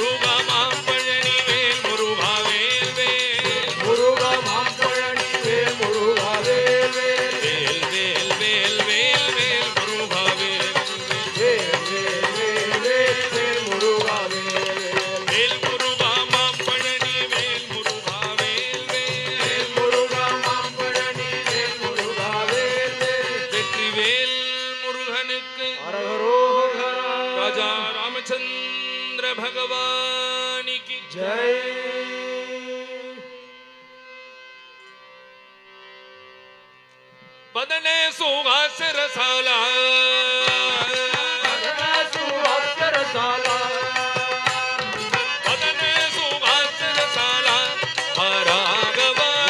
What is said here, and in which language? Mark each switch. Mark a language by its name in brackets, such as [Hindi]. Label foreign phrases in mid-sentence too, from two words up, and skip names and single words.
[Tamil] வேல் வேல் வேல் வேல் முருகா வேல் வேல் முருகா மாம்பழனி வேல் முருகா வேல் வேல் வெற்றிவேல் முருகனுக்கு ராஜா ராமச்சந்திர பகவானிக்கு [Sanskrit] जय बदने सुहास रसाला सुहासरसाला बदने सुहास रसाला राघवा